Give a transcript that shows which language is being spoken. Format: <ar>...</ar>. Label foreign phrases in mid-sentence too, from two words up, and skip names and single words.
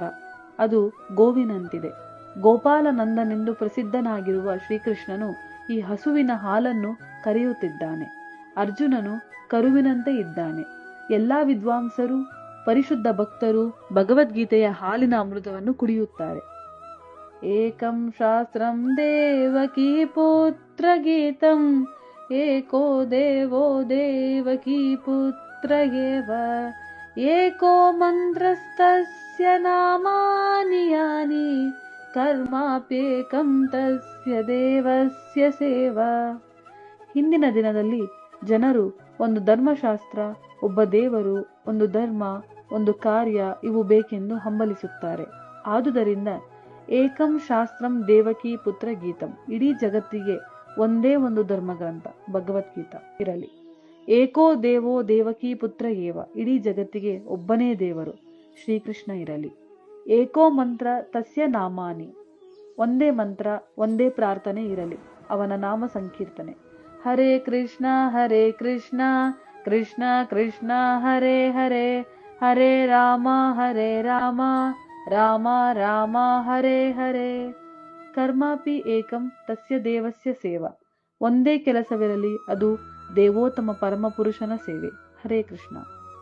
<kn>ಅದು ಗೋವಿನಂತಿದೆ. ಗೋಪಾಲನಂದನೆಂದು ಪ್ರಸಿದ್ಧನಾಗಿರುವ ಶ್ರೀಕೃಷ್ಣನು ಈ ಹಸುವಿನ ಹಾಲನ್ನು ಕರೆಯುತ್ತಿದ್ದಾನೆ. ಅರ್ಜುನನು ಕರುವಿನಂತೆ ಇದ್ದಾನೆ. ಎಲ್ಲಾ ವಿದ್ವಾಂಸರು, ಪರಿಶುದ್ಧ ಭಕ್ತರು ಭಗವದ್ಗೀತೆಯ ಹಾಲಿನ ಅಮೃತವನ್ನು ಕುಡಿಯುತ್ತಾರೆ.</kn> <sa>ಏಕಂ ಶಾಸ್ತ್ರಂ ದೇವಕೀ ಪುತ್ರ ಗೀತಂ ಏಕೋ ದೇವೋ ದೇವಕೀ ಪುತ್ರ ಏವ ಏಕೋ ಮಂತ್ರಸ್ತಸ್ಯ ನಾಮಾನಿ ಯಾನಿ ಕರ್ಮಾಪ್ಯೇಕಂ ತಸ್ಯ ದೇವಸ್ಯ ಸೇವಾ.</sa> <kn>ಹಿಂದಿನ ದಿನದಲ್ಲಿ ಜನರು ಒಂದು ಧರ್ಮಶಾಸ್ತ್ರ, ಒಬ್ಬ ದೇವರು, ಒಂದು ಧರ್ಮ, ಒಂದು ಕಾರ್ಯ ಇವು ಬೇಕೆಂದು ಹಂಬಲಿಸುತ್ತಾರೆ. ಆದುದರಿಂದ</kn> <sa>ಏಕಂ ಶಾಸ್ತ್ರಂ ದೇವಕೀ ಪುತ್ರ ಗೀತಂ,</sa> <kn>ಇಡೀ ಜಗತ್ತಿಗೆ ಒಂದೇ ಒಂದು ಧರ್ಮಗ್ರಂಥ ಭಗವದ್ಗೀತಾ ಇರಲಿ.</kn> <sa>ಏಕೋ ದೇವೋ ದೇವಕೀ ಪುತ್ರ ಏವ,</sa> <kn>ಇಡೀ ಜಗತ್ತಿಗೆ ಒಬ್ಬನೇ ದೇವರು ಶ್ರೀಕೃಷ್ಣ ಇರಲಿ.</kn> <sa>ಏಕೋ ಮಂತ್ರ ತಸ್ಯ ನಾಮಾನಿ,</sa> <kn>ಒಂದೇ ಮಂತ್ರ ಒಂದೇ ಪ್ರಾರ್ಥನೆ ಇರಲಿ, ಅವನ ನಾಮ ಸಂಕೀರ್ತನೆ.</kn> <sa>ಹರೇ ಕೃಷ್ಣ ಕೃಷ್ಣ ಕೃಷ್ಣ ಹರೇ ಹರೇ, ಹರೇ ರಾಮ ರಾಮ ರಾಮ ಹರೇ ಹರೇ. ಕರ್ಮಾಪಿ ಏಕಂ ತಸ್ಯ ದೇವಸ್ಯ ಸೇವಾ.</sa> <kn>ಒಂದೇ ಕೆಲಸವಿರಲಿ, ಅದು ದೇವೋತ್ತಮ ಪರಮಪುರುಷನ ಸೇವೆ.</kn> <sa>ಹರೇ ಕೃಷ್ಣ.</sa>